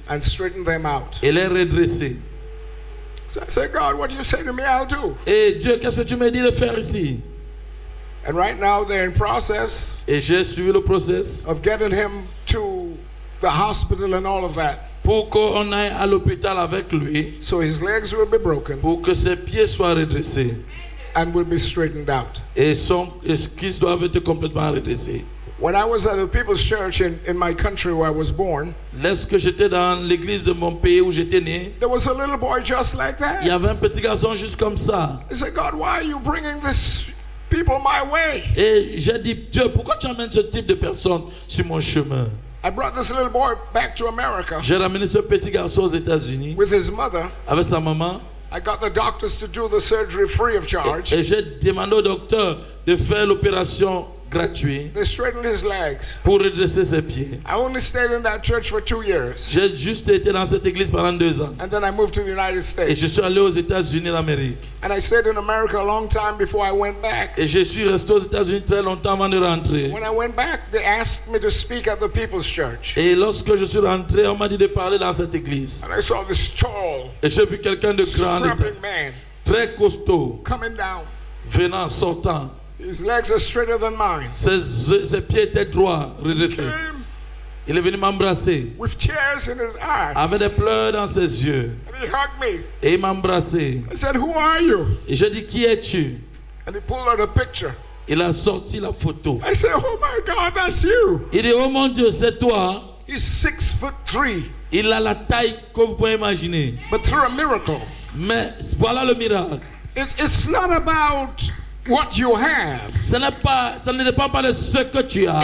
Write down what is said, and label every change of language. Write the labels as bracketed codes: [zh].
[en] and straighten them out. [fr] et les redresser. [en] So I said, God, what you say to me, I'll do. [fr] Et Dieu, qu'est-ce que tu me dis de faire ici? [en] And right now they're in process [fr] Et j'ai suivi le process [en] of getting him to the hospital and all of that. [fr] pour qu'on aille à l'hôpital avec lui, [en] So his legs will be broken [fr] pour que ses pieds soient redressés [en] and will be straightened out. [fr] et qu'ils doivent être complètement redressés. [en] When I was at the People's Church in my country where I was born, [fr] Lorsque j'étais dans l'église de mon pays où j'étais né, [en] there was a little boy just like [fr] il y avait [en] that. [fr] un petit garçon juste comme ça. [en] I said, God, why are you bringing this people my way? [fr] Et j'ai dit, Dieu, pourquoi tu amènes ce type de personnes sur mon chemin? [en] I brought this little boy back to America [fr] J'ai ramené ce petit garçon aux États-Unis [en] with his mother. [fr] avec sa maman [en] I got the doctors to do the surgery free of charge. [fr] et j'ai demandé au docteur de faire l'opération gratuite [en] They straightened his legs. [fr] pour redresser ses pieds. [en] I only stayed in that church for 2 years. [fr] J'ai juste été dans cette église pendant 2 ans. [en] And then I moved to the United [fr] Et je [en] States. [fr] suis allé aux États-Unis d'Amérique. [en] And I stayed in America a long time before I went back. [fr] Et je suis resté aux États-Unis très longtemps avant de rentrer. [en] When I went back, they asked me to speak at the People's Church. [fr] Et lorsque je suis rentré, on m'a dit de parler dans cette église. [en] And I saw this tall, [fr] Et j'ai vu quelqu'un de grand, [en] strapping man [fr] très costaud, [en] coming down. [fr] venant, sortant. [en] His legs are straighter than mine. [fr] Ses pieds étaient droits, redressés. [en] Came [fr] Il est venu m'embrasser, [en] with tears in his [fr] avec des [en] eyes. [fr] pleurs dans ses yeux. [en] And he hugged me. [fr] Et il m'a embrassé. [en] I said, who are you? [fr] Et j'ai dit, qui es-tu? [en] And he pulled out a picture. [fr] Il a sorti la photo. [en] I said, oh my God, that's you. [fr] Il dit, oh mon Dieu, c'est toi. [en] He's 6'3", [fr] Il a la taille que vous pouvez imaginer. [en] but through a miracle. [fr] Mais voilà le miracle. [en] It's not about what you have. [fr] Ça ne dépend pas de ce que tu as.